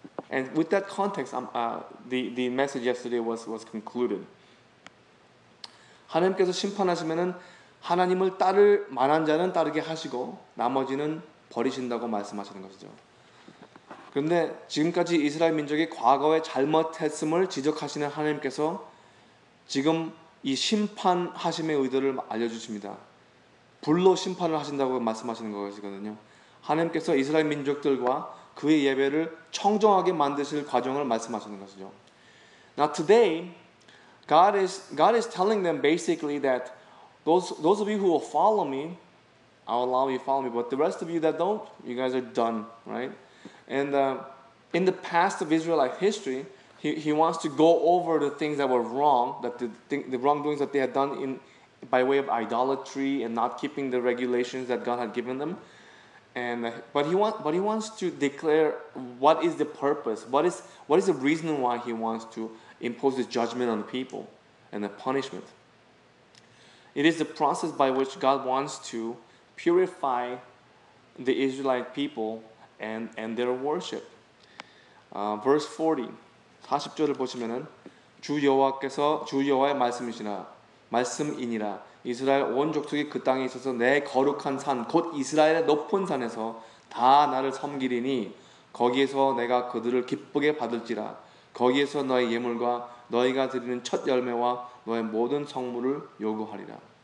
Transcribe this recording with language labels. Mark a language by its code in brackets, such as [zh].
[en] And with that context, the message yesterday was concluded. [ko] 하나님께서 심판하시면은 하나님을 따를 만한 자는 따르게 하시고 나머지는 버리신다고 말씀하시는 것이죠. 그런데 지금까지 이스라엘 민족이 과거에 잘못했음을 지적하시는 하나님께서 지금 이 심판하심의 의도를 알려주십니다. 불로 심판을 하신다고 말씀하시는 것이거든요. 하나님께서 이스라엘 민족들과 그의 예배를 청정하게 만드실 과정을 말씀하시는 것이죠. [en] Now today, God is telling them basically that those of you who will follow me, I'll allow you to follow me, but the rest of you that don't, you guys are done, right? And in the past of Israelite history, he wants to go over the things that were wrong, that the wrongdoings that they had done by way of idolatry and not keeping the regulations that God had given them. But he wants to declare what is the purpose, what is the reason why He wants to impose this judgment on the people and the punishment. It is the process by which God wants to purify the Israelite people and their worship. Verse 40, [ko] 40절을 보시면은 주 여호와의 말씀이니라 이스라엘 온 족속이 그 땅에 있어서 내 거룩한 산 곧 이스라엘의 높은 산에서 다 나를 섬기리니 거기에서 내가 그들을 기쁘게 받을지라 거기에서 너의 예물과 너희가 드리는 첫 열매와 너의 모든 성물을 요구하리라.